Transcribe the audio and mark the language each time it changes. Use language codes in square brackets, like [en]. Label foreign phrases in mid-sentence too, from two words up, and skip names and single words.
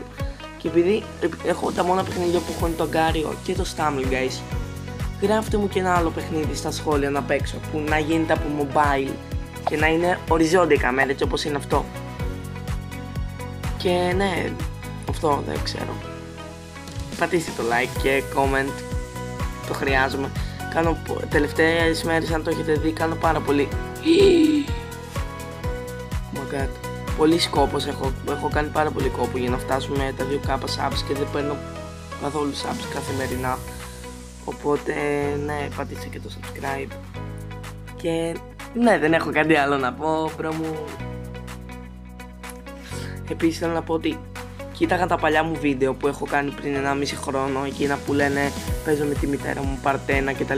[el] Και επειδή έχω τα μόνα παιχνίδια που έχουν το αγκάριο και το Stumble, guys, γράφτε μου και ένα άλλο παιχνίδι στα σχόλια να παίξω, που να γίνεται από mobile και να είναι οριζόντια η κάμερα, έτσι όπως είναι αυτό. Και ναι, αυτό δεν ξέρω. Πατήστε το like και comment, το χρειάζομαι. Τελευταίες μέρες, αν το έχετε δει, κάνω πάρα πολύ. [en] Oh my god. [el] Πολύ σκόπος έχω κάνει πάρα πολύ κόπο για να φτάσουμε τα 2k subs και δεν παίρνω καθόλου subs καθημερινά. Οπότε ναι, πατήστε και το subscribe. Και ναι, δεν έχω κάτι άλλο να πω, μπρο μου. Επίσης θέλω να πω ότι κοίταγα τα παλιά μου βίντεο που έχω κάνει πριν 1,5 χρόνο, εκείνα που λένε παίζω με τη μητέρα μου, πάρτε ένα κτλ.